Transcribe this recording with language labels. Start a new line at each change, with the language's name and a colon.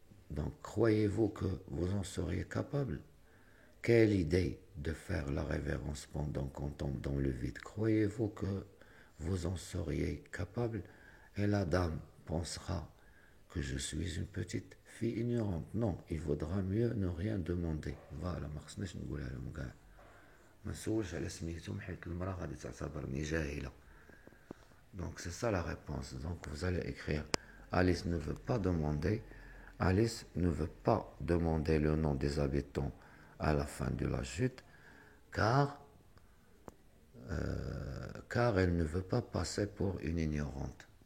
French: Donc, croyez-vous que vous en seriez capable? Quelle idée de faire la révérence pendant qu'on tombe dans le vide. Croyez-vous que vous en seriez capable? Et la dame pensera que je suis une petite fille ignorante. Non, il vaudra mieux ne rien demander. Voilà,
Arabic: ما خصناش نقولها لهم كاع. ما نسولش على سميتهم حيت المرأة غادي تعتبرني جاهلة.
French: Donc c'est ça la réponse. Donc vous allez écrire Alice ne veut pas demander. Alice ne veut pas demander le nom des habitants à la fin de la chute car, car elle ne veut pas passer pour une ignorante.